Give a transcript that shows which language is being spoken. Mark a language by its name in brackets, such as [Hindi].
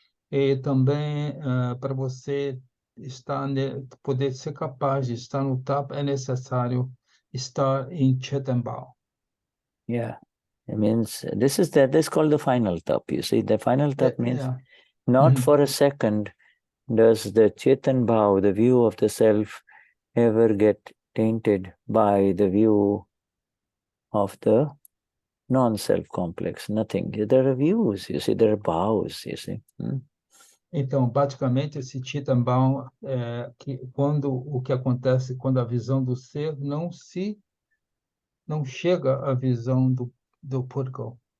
[Portuguese] E também, para você poder ser capaz de estar no tap, é necessário estar em Chetan Bhav. [English] Yeah, it means this is called the final tap. You see, the final tap means not for a second does the Chetan Bhav, the view of the self, ever get tainted by the view of the non-self complex. Nothing. There are views, you see, there are bhavs, you see. [Portuguese] Então, basicamente, esse Chetan Bhav o que acontece quando a visão do ser não chega à visão do Purgo.